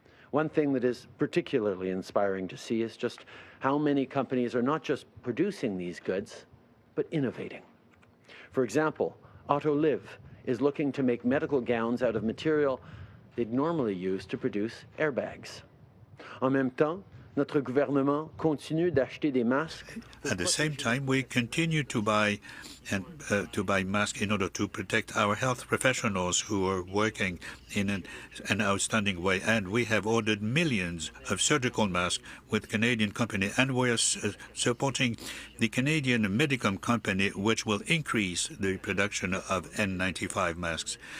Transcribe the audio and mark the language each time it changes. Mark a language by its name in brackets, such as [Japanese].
[English] One thing that is particularly inspiring to see is just how many companies are not just producing these goods, but innovating. For example, Autoliv is looking to make medical gowns out of material they'd normally use to produce airbags. [French] En même temps, notre gouvernement continue d'acheter des masques. [English] At the same time, we continue to buy masks in order to protect our health professionals who are working in an outstanding way. And we have ordered millions of surgical masks with Canadian company, and we are supporting the Canadian Medicom company, which will increase the production of N95 masks.